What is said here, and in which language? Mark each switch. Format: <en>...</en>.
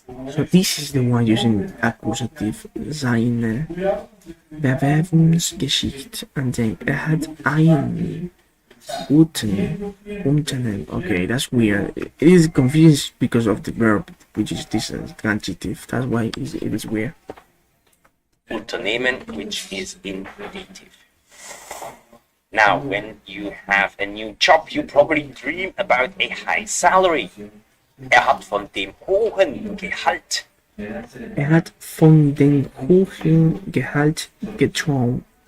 <en>So this is the one using accusative,</en> <de>seine Bewerbungsgeschichte.</de> <en>And then</en> <de>er hat einen guten Unternehmen.</de> <en>Okay, that's weird. It is confused because of the verb, which is this transitive. That's why it is weird. Unternehmen, which is in dative. Now, when you have a new job, you probably dream about a high salary.</en> <de>Er hat von dem hohen Gehalt. Er hat von dem hohen Gehalt geträumt.</de>